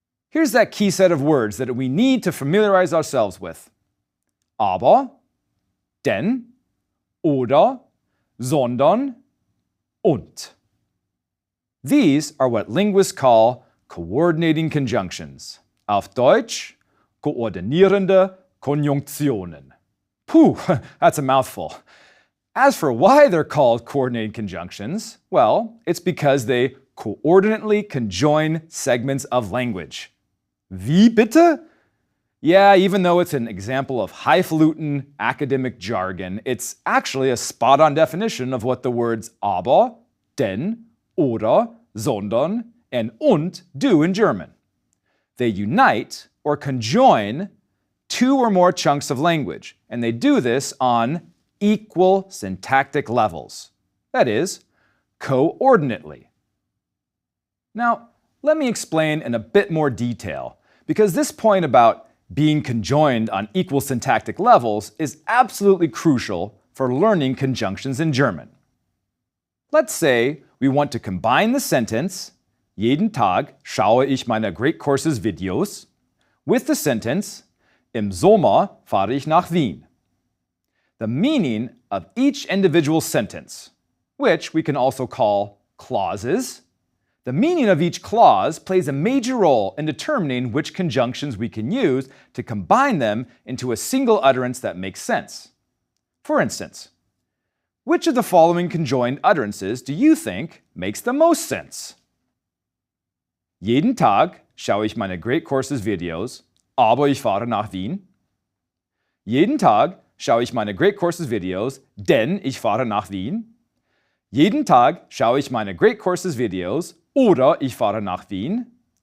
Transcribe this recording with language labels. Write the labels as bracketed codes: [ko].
[en] Here's that key set of words that we need to familiarize ourselves with. [de] Aber, denn, oder, sondern, und. [en] These are what linguists call coordinating conjunctions. [de] Auf Deutsch, koordinierende Konjunktionen. [en] Puh, that's a mouthful. As for why they're called coordinating conjunctions, well, it's because they coordinately conjoin segments of language. [de] Wie bitte? [en] Yeah, even though it's an example of highfalutin academic jargon, it's actually a spot-on definition of what the words aber, denn, oder, sondern, and und do in German. They unite or conjoin two or more chunks of language, and they do this on equal syntactic levels. That is, coordinately. Now, let me explain in a bit more detail, because this point about being conjoined on equal syntactic levels is absolutely crucial for learning conjunctions in German. Let's say we want to combine the sentence, [de] jeden Tag schaue ich meine Great Courses Videos, [en] with the sentence, [de] im Sommer fahre ich nach Wien. [en] The meaning of each individual sentence, which we can also call clauses, the meaning of each clause plays a major role in determining which conjunctions we can use to combine them into a single utterance that makes sense. For instance, which of the following conjoined utterances do you think makes the most sense? [de] Jeden Tag schaue ich meine Great Courses Videos, aber ich fahre nach Wien. Jeden Tag schaue ich meine Great Courses Videos, denn ich fahre nach Wien. Jeden Tag schaue ich meine Great Courses Videos, oder ich fahre nach Wien.